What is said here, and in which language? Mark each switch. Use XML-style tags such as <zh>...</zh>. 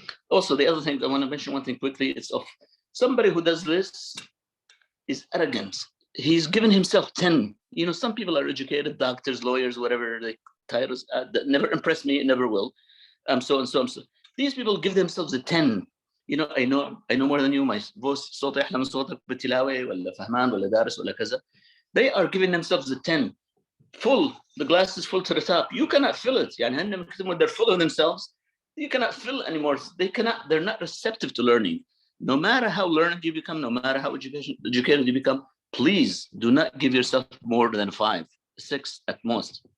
<en>Also, the other thing, I want to mention one thing quickly. It's of somebody who does this is arrogant. He's given himself 10. Some people are educated, doctors, lawyers, whatever the titles, that never impress me, never will. So and so. These people give themselves a 10. I know more than you. My voice</en> <ar>صوتي أحلى من صوتك بالتلاوة ولا فهمان ولا دارس ولا كذا.</ar> <en>They are giving themselves a 10. Full. The glass is full to the top. You cannot fill it. When they're full of themselves, you cannot fill anymore. They're not receptive to learning. No matter how learned you become, no matter how educated you become, please do not give yourself more than 5, 6 at most.</en>